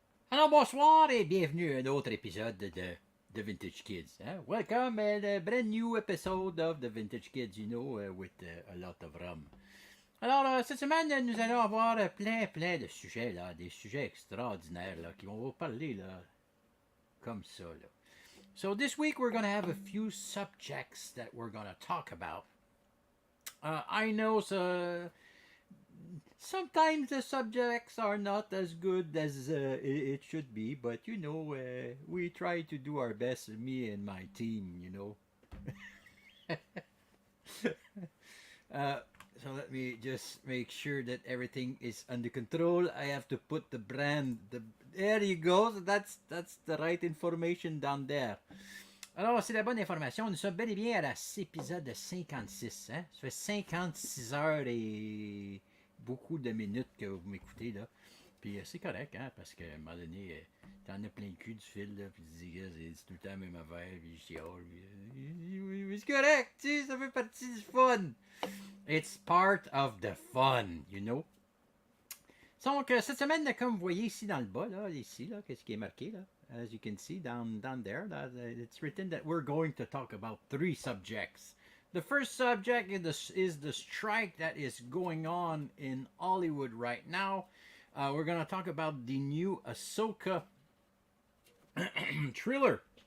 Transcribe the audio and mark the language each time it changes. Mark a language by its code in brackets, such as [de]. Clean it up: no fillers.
[fr] Alors bonsoir et bienvenue à un autre épisode de Vintage Kids. [en] Welcome and a brand new episode of the Vintage Kids, you know, with a lot of rum. [fr] Alors cette semaine, nous allons avoir plein de sujets, là, des sujets extraordinaires là, qui vont vous parler là, comme ça. Là. [en] So this week we're going to have a few subjects that we're going to talk about. I know sometimes the subjects are not as good as it should be, but you know, we try to do our best, me and my team, you know. So let me just make sure that everything is under control. I have to put the brand, there you go, that's the right information down there. [fr] Alors, c'est la bonne information. Nous sommes bel et bien à l'épisode 56. Hein? Ça fait 56 heures et beaucoup de minutes que vous m'écoutez, là. Puis c'est correct, hein, parce qu'à un moment donné, t'en as plein le cul du fil, là, puis tu dis, c'est tout le temps la même affaire, puis je chiale, puis c'est correct, tu sais, ça fait partie du fun. [en] It's part of the fun, you know. [fr] Donc, cette semaine, comme vous voyez ici dans le bas, là, ici, là, qu'est-ce qui est marqué, là? [en] As you can see down there, it's written that we're going to talk about 3 subjects. The first subject is the strike that is going on in Hollywood right now. We're going to talk about the new Ahsoka thriller.